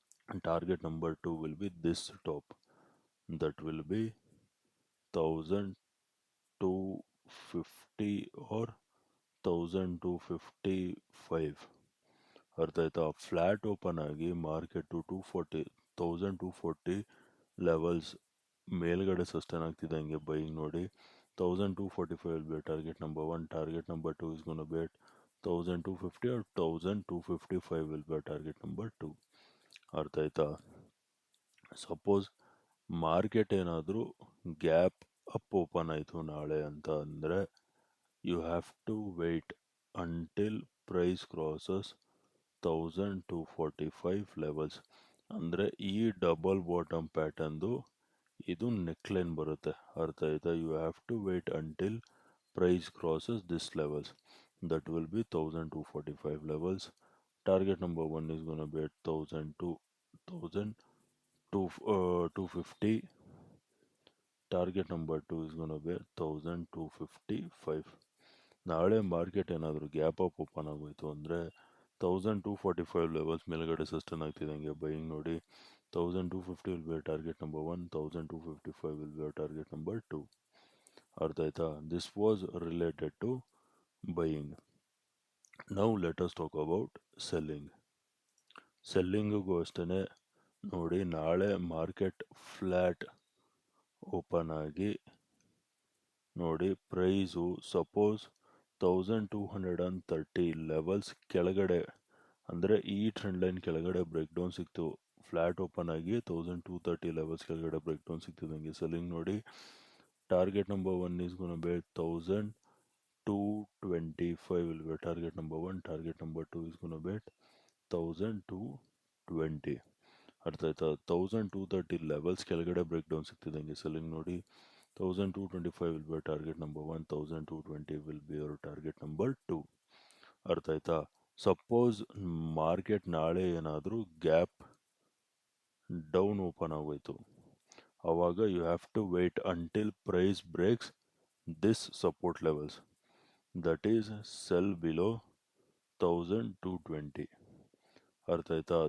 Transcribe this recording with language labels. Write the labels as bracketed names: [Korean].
[English] And target number 2 will be this top, that will be 1250 or 1255. [Kannada] ಅರ್ಥ ಆಯ್ತಾ? Flat open ಆಗಿ market 1240 levels ಮೇಲ್ಗಡೆ sustain ಆಗ್ತಿದ್ದಂಗೆ buying ನೋಡಿ. [English] 1245 will be target number 1. Target number 2 is going to be at 1250 or 1255 will be target number 2. [Kannada] ಅರ್ಥ ಆಯ್ತಾ? Suppose market ಏನಾದರೂ gap up open ಆಯಿತು ನಾಳೆ ಅಂತ ಅಂದರೆ [English] You have to wait until price crosses 1245 levels. [Kannada] ಅಂದರೆ ಈ ಡಬಲ್ ಬಾಟಮ್ ಪ್ಯಾಟರ್ನ್ದು ಇದು ನೆಕ್ಲೈನ್ ಬರುತ್ತೆ. ಅರ್ಥ ಆಯ್ತಾ? [English] You have to wait until price crosses this levels, that will be 1245 levels. Target number 1 is going to be at 1250. Target number 2 is going to be at 1255. [Kannada] ನಾಳೆ market ಏನಾದರೂ gap up open ಆಗೋಯ್ತು ಅಂದರೆ 1245 levels ಮೇಲ್ಗಡೆ sustain ಆಗ್ತಿದ್ದಂಗೆ buying ನೋಡಿ. [English] 1250 will be a target number 1. 1255 will be a target number 2. [Kannada] ಅರ್ಥ ಆಯ್ತಾ? [English] This was related to buying. Now let us talk about selling. [Kannada] ಸೆಲ್ಲಿಂಗಿಗೂ ಅಷ್ಟೇ ನೋಡಿ ನಾಳೆ ಮಾರ್ಕೆಟ್ ಫ್ಲ್ಯಾಟ್ ಓಪನ್ ಆಗಿ ನೋಡಿ ಪ್ರೈಸು ಸಪೋಸ್ 1230 ಲೆವೆಲ್ಸ್ ಕೆಳಗಡೆ ಅಂದರೆ ಈ ಟ್ರೆಂಡ್ ಲೈನ್ ಕೆಳಗಡೆ ಬ್ರೇಕ್ ಡೌನ್ ಸಿಕ್ತು, ಫ್ಲ್ಯಾಟ್ ಓಪನ್ ಆಗಿ 1230 ಲೆವೆಲ್ಸ್ ಕೆಳಗಡೆ ಬ್ರೇಕ್ ಡೌನ್ ಸಿಗ್ತಿದ್ದಂಗೆ ಸೆಲ್ಲಿಂಗ್ ನೋಡಿ. [English] Target number 1 is gonna be 1225 will be target number 1, target number 2 is gonna be 1220. [Kannada] ಅರ್ಥ ಆಯ್ತಾ? 1230 ಲೆವೆಲ್ಸ್ ಕೆಳಗಡೆ ಬ್ರೇಕ್ ಡೌನ್ ಸಿಗ್ತಿದ್ದಂಗೆ ಸೆಲ್ಲಿಂಗ್ ನೋಡಿ. [English] 1225 will be target number 1, 1220 will be your target number 2. [Kannada] ಅರ್ಥ ಆಯ್ತಾ? Suppose market ನಾಳೆ ಏನಾದರೂ gap down open ಆಗೋಯ್ತು, ಆವಾಗ [English] You have to wait until price breaks this support levels, that is sell below 1220. [Kannada] ಅರ್ಥ ಆಯ್ತಾ?